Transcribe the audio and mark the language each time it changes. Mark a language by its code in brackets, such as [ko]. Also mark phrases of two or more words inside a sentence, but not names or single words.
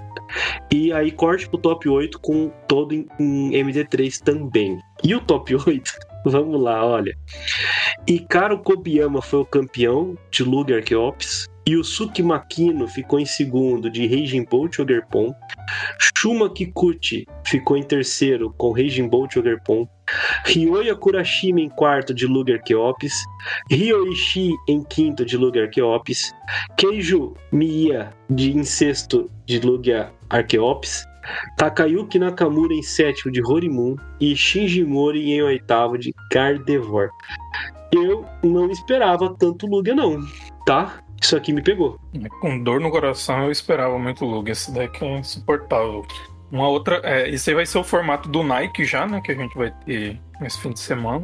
[pt] E aí, corte pro top 8 com todo em MD3 também. E o top 8, vamos lá, olha. Hikaru Kobiyama foi o campeão de Lugia Archeops. Yusuke Makino ficou em segundo de Raging Bolt Ogerpon. Shuma Kikuchi ficou em terceiro com Raging Bolt Ogerpon. Ryoya Kurashima em quarto de Lugia Archeops. Ryoishi em quinto de Lugia Archeops. Keiju Miya em sexto de Lugia Archeops. Takayuki Nakamura em sétimo de Horimun. E Shinji Mori em oitavo de Gardevoir. Eu não esperava tanto Lugia não, tá? Isso aqui me pegou. Com dor no coração, eu esperava muito Lugia. Esse deck é insuportável. Uma outra... esse aí vai ser o formato do Nike já, né? Que a gente vai ter nesse fim de semana.